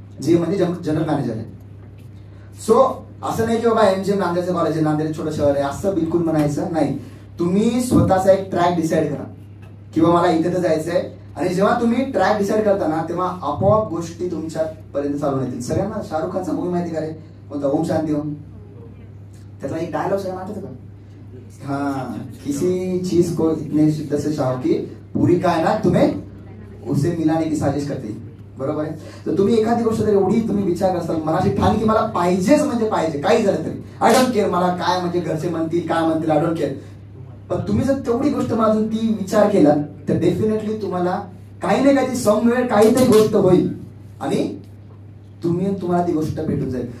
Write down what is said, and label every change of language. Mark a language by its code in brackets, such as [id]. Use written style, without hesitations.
[mr] GM म्हणजे general manager आहे. So असं नाही की बाबा MGM नांदेडचं कॉलेज आहे, नांदेड छोटं शहर आहे असं बिलकुल म्हणायचं नाही. तुम्ही स्वतःचा एक ट्रॅक डिसाईड करा किंवा मला इथे तर जायचंय, आणि जेव्हा तुम्ही ट्रॅक डिसाईड करता ना तेव्हा आपोआप गोष्टी तुमच्यापर्यंत चालून येतील. सगळ्यांना शाहरुख खानचा मूवी माहिती का रे, कोणता, ओम शांती ओम, त्याचा एक डायलॉग सगळ्यांना आठवतं का? [hi] हाँ, किसी चीज को इतने शिद्दत से चाहो की पूरी कायनात तुम्हें उसे मिलाने की साजिश करते. [mr] बरोबर आहे. तर तुम्ही एखादी गोष्ट जर एवढी तुम्ही विचार करताल मनाशी ठाण की मला पाहिजेच म्हणजे पाहिजे, काही झालं तरी [en] I don't care, [mr] मला काय म्हणजे घरचे म्हणतील काय म्हणतील आय डोंट केअर, पण तुम्ही जर तेवढी गोष्ट मला ती विचार केला तर डेफिनेटली तुम्हाला काही नाही काही समवेळ काहीतरी गोष्ट होईल आणि तुम्हाला ती गोष्ट भेटून जाईल.